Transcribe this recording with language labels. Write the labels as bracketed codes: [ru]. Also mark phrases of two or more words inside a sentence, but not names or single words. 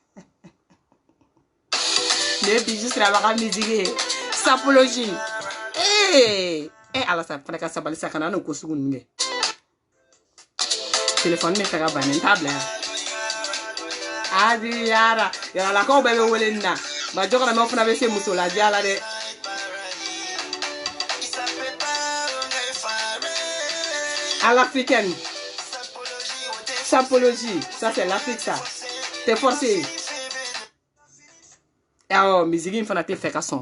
[bm] ne bijou siraba ka misigi sapologie ala sa fana ka sabali sa kana n'o ko sugu ninnu kɛ téléphone bɛ fɛ ka ban n t'a bila yan adiyara yaralakaw bɛɛ bɛ wele nin na ba jɔkɔrɔmɛw fana bɛ se muso ladiya la dɛ [fr] à l'africaine. Sapologie, ça c'est l'Afrique ça. T'es forcé. Oh, musique il faut na te faire son.